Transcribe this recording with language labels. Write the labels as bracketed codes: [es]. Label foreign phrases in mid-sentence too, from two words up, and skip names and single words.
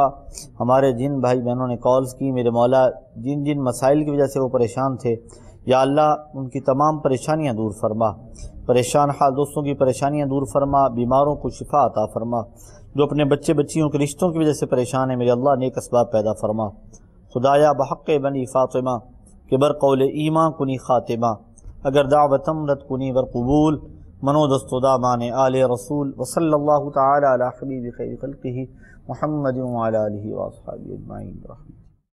[ur] ہمارے جن بھائی بہنوں نے کالز کی میرے مولا جن جن مسائل کی وجہ سے وہ پریشان تھے یا اللہ ان کی تمام پریشانیاں دور فرما. پریشان حال دوستوں کی پریشانیاں دور فرما، بیماروں کو شفا عطا فرما. جو اپنے بچے بچیوں کے رشتوں کی وجہ سے پریشان ہیں میرے اللہ نیک اسباب پیدا فرما. [fa] خدایا بحق بنی فاطمہ کہ بر قول ایمان کنی خاتمہ، اگر دعوتم رد کنی ور قبول منو دستو دامان آل رسول. [ar] وصلی اللہ تعالی علی حبیب خیر خلقہ محمد وعلی آلہ واصحابہ اجمعین.